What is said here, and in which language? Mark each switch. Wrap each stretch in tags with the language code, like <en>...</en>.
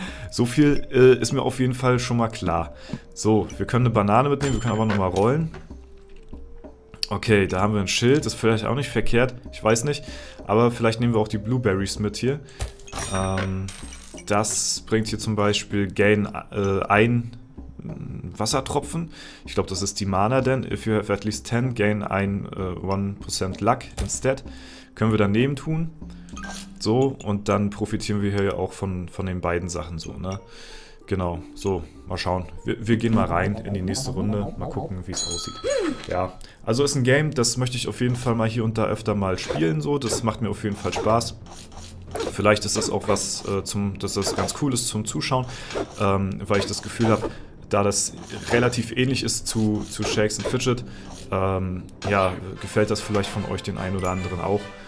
<de>So viel ist mir auf jeden Fall schon mal klar. So, wir können eine Banane mitnehmen, wir können aber nochmal rollen. Okay, da haben wir ein Schild, das ist vielleicht auch nicht verkehrt, ich weiß nicht. Aber vielleicht nehmen wir auch die Blueberries mit hier. Das bringt hier zum Beispiel Gain 1 Wassertropfen. Ich glaube, das ist die Mana denn.</de> <en>If you have at least 10, gain 1% Luck instead.</en> <de>Können wir daneben tun. So, und dann profitieren wir hier ja auch von den beiden Sachen so, ne? Genau, so, mal schauen. Wir gehen mal rein in die nächste Runde, mal gucken, wie es aussieht. Ja, also ist ein Game, das möchte ich auf jeden Fall mal hier und da öfter mal spielen, so. Das macht mir auf jeden Fall Spaß. Vielleicht ist das auch was, dass das ganz cool ist zum Zuschauen, weil ich das Gefühl habe, da das relativ ähnlich ist zu Shakes and Fidget, ja, gefällt das vielleicht von euch den einen oder anderen auch.</de>